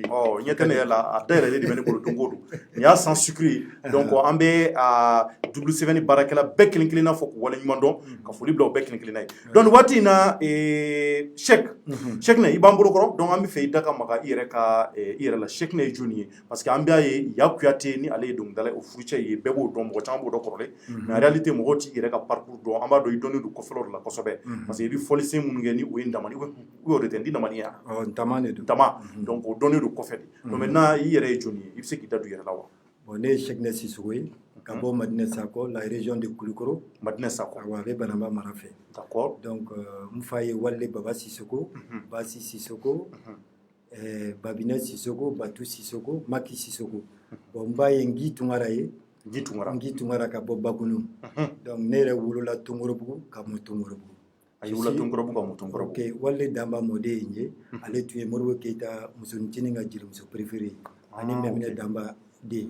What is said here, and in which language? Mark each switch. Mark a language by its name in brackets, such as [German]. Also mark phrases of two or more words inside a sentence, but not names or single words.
[Bambara] ɲɛ tɛ ne yɛrɛ la a da yɛrɛ de bɛ ne bolo don o don nin y'a [French] sans sucre [Bambara] ye donc an bɛ double 7 baarakɛla bɛɛ kelen kelenna fɔ k'u wale ɲuman dɔn ka foli bila o bɛɛ kelen kelenna ye donc waati in na Cheickna i b'an bolo kɔrɔ donc an bɛ fɛ i da ka maga i yɛrɛ la Cheickna ye jɔnni ye [French] parce que [Bambara] an b'a ye Yakuyate ni ale ye dɔnkilidala o furucɛ ye bɛɛ b'o dɔn mɔgɔ caman b'o dɔn kɔrɔlen [French] mais en réalité [Bambara] mɔgɔw t'i yɛrɛ ka parcours dɔn an b'a dɔn i dɔnnen don kɔfɛlaw de la kosɛbɛ [French] parce que [Bambara] i bɛ fɔlisen minnu kɛ ni o ye Ndamani ou o de tɛ n Ndamani ya Ntama de don Ntama donc o dɔnnen don kɔfɛ de [French] donc maintenant [Bambara] i yɛrɛ ye jɔnni ye i bɛ se k'i da don i yɛrɛ la wa bon ne ye Cheickna Sissoko ye ka bɔ Madinɛ Sakɔ la [French] région de [Bambara] Kulikoro Madinɛ Sakɔ a bɛ Banamba mara fɛ d'accord donc n fa ye Wale Baba Sissoko Basi Sissoko Babinɛ Sissoko Batu Sissoko Maki Sissoko bon n ba ye Ngi Tunkara ye Ngi Tunkara ka bɔ Bakunu donc ne yɛrɛ wolola Tonkorobugu ka mɔ Tonkorobugu a ye wolola Tonkorobugu ka mɔ Tonkorobugu ok Wale Danba mɔden ye n ye ale tun ye Modibo Keyita musonicinin ka jelimuso préféré ani Mɛminɛ Danba den